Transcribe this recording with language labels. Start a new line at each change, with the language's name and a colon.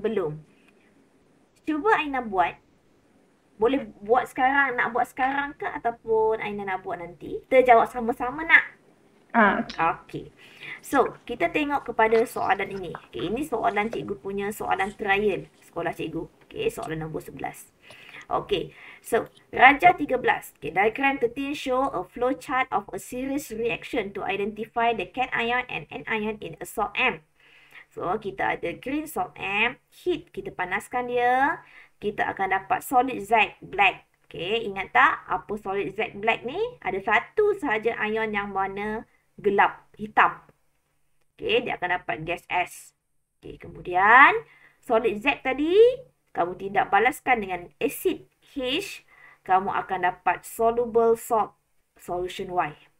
Malay: Belum. Cuba Aina buat. Boleh buat sekarang, nak buat sekarang ke ataupun Aina nak buat nanti? Kita jawab sama-sama nak? Okay. So, kita tengok kepada soalan ini. Okay, ini soalan cikgu punya soalan trial sekolah cikgu. Okay, soalan nombor 11. Okay, so Raja 13.
English: Okay, diagram 13 show a flow chart of a series reaction to identify the cation and anion in a salt M.
Malay: So, kita ada green salt M, heat, kita panaskan dia. Kita akan dapat solid Z black. Okay, ingat tak apa solid Z black ni? Ada satu sahaja ion yang warna gelap, hitam. Okay, dia akan dapat gas S. Okay, kemudian solid Z tadi, kamu tindak balaskan dengan acid H, kamu akan dapat
English: soluble salt, solution Y.